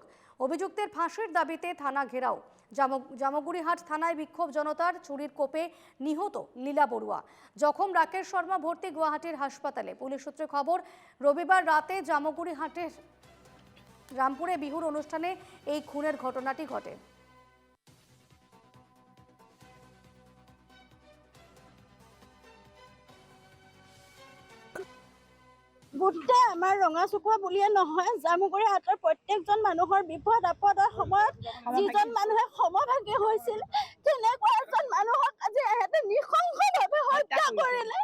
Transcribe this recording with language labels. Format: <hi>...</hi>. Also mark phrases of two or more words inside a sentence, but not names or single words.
<bn>অভিযুক্তের ফাঁসির দাবিতে থানা ঘেরাও। জামগুড়িহাট থানায় বিক্ষোভ জনতার। ছুরির কোপে নিহত লীলা বড়ুয়া। জখম রাকেশ শর্মা ভর্তি গুয়াহাটির হাসপাতালে। পুলিশ সূত্রে খবর, রবিবার রাতে জামগুড়িহাটের রামপুরে বিহুর অনুষ্ঠানে এই খুনের ঘটনাটি ঘটে।</bn> <as>গোটেই আমাৰ ৰঙাচুকুৱা বুলিয়ে নহয়, জামুগুৰিহাটৰ প্ৰত্যেকজন মানুহৰ বিপদ আপদৰ সময়ত যিজন মানুহে সমভাগী হৈছিল, তেনেকুৱা এজন মানুহক আজি এহেঁতে নৃশংসভাৱে হত্যা কৰিলে।</as>